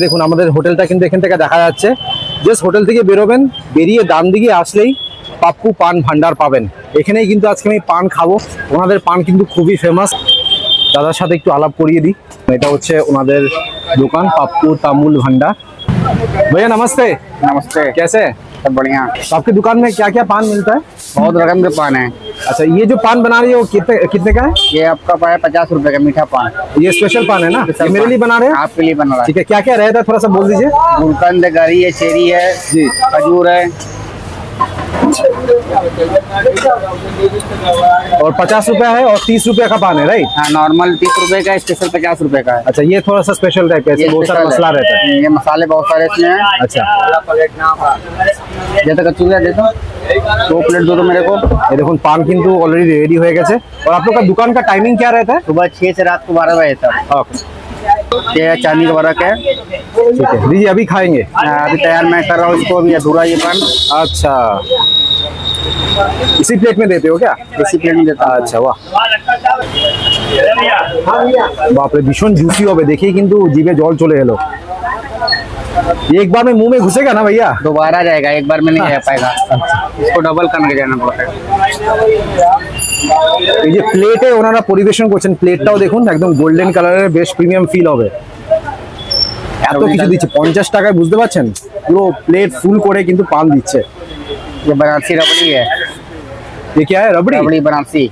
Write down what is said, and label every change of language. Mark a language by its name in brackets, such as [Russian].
[Bangla] দেখুন আমাদের হোটেলটা কিন্তু এখান থেকে দেখা যাচ্ছে। জাস্ট হোটেল থেকে বেরোবেন, বেরিয়ে ডান দিকে আসলেই পাপ্পু পান ভান্ডার পাবেন। এখানেই কিন্তু আজকে আমি পান খাবো। ওনাদের পান কিন্তু খুবই ফেমাস। দাদার সাথে একটু আলাপ করিয়ে দিই। এটা হচ্ছে ওনাদের দোকান, পাপ্পू तामुल भंडार। [Hindi] भैया नमस्ते। नमस्ते। कैसे? सब बढ़िया। तो आपकी दुकान में क्या क्या पान मिलता है? बहुत रकम के पान है। अच्छा, ये जो पान बना रही है वो कितने कितने का है? ये आपका पान है 50 रुपए का मीठा पान। ये स्पेशल पान है ना? ये मेरे लिए बना रहे हैं? आपके लिए बना रहा है। ठीक है, क्या क्या रहता है थोड़ा सा बोल दीजिए। गुलकंद, गरी है, चेरी है जी, खजूर है। और 50 रुपया है और 30 रुपया का पान है, राइट? हाँ, नॉर्मल 30 रुपए का, स्पेशल 50 रुपए का है। अच्छा, ये थोड़ा सा स्पेशल टाइप है, इसमें बहुत सारा स्पेशल मसला रहता है। ये मसाले बहुत सारे इसमें हैं। अच्छा, जैसे कचूरिया दे दो, 2 प्लेट दो तो मेरे को। ये देखो पान किंतु ऑलरेडी रेडी हो गए। और आप लोग का दुकान का टाइमिंग क्या रहता है? सुबह 6 से रात को 12 बजे तक। ओके, ये चांदी का बरक है। ठीक है, दीजिए अभी खाएंगे। अभी तैयार मैं कर रहा हूँ इसको, अभी अधूरा ये पान। अच्छा, इसी प्लेट में देते हो क्या? इसी प्लेट में देता हूँ। [Bangla] আচ্ছা, বাহ, বাপরে ভীষণ জুসি হবে, দেখেই কিন্তু জিভে জল চলে এলো। [Hindi] ये एक बार में मुंह में घुसेगा ना भैया? दोबारा जाएगा, एक बार में नहीं जा पाएगा। इसको डबल करके जाना पड़ता है। [Bangla] এই যে প্লেটে ওনারা পরিবেশন করছেন, প্লেটটাও দেখুন একদম গোল্ডেন কালারের, বেশ প্রিমিয়াম ফিল হবে। এত কিছু দিচ্ছে 50 টাকায়, বুঝতে পারছেন? পুরো প্লেট ফুল করে কিন্তু পান দিচ্ছে। [Hindi] ये बनारसी रबड़ी है। ये क्या है? रबड़ी? रबड़ी बनारसी।